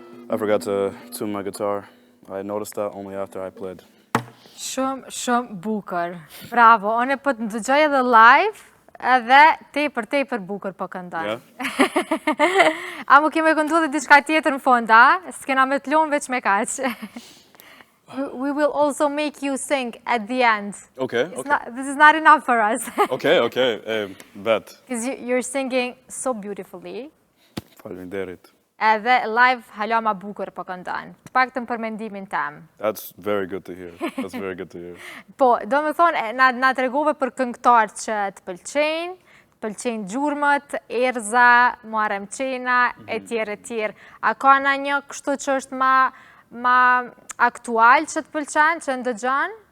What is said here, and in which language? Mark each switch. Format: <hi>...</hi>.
<en>I forgot to tune my guitar. I noticed that only after I played.</en> <sq>Shumë bukur. Bravo. Unë po të ndëgjoj edhe live, edhe tepër bukur po këndon.</sq> <en>Yeah.</en> <sq>A mu keme këndu dhe diçka tjetër në fond, a? S'kena me të lumë veç me kaq.</sq> <en>We will also make you sing at the end. Okay, okay. This is not enough for us. Okay, bet. Because you're singing so beautifully.</en> <sq>Faleminderit. Edhe live hala ma bukur po këndon. Të paktën për mendimin tem.</sq> <en>That's very good to hear. That's very good to hear.</en> <sq>Po, do me thonë, na të regove për këngëtar që të pëlqejnë gjurmët, erza, muarem qena, e tjerë. A ka na një kështu që është ma aktual që të pëlqen, që ndëgjon?</sq>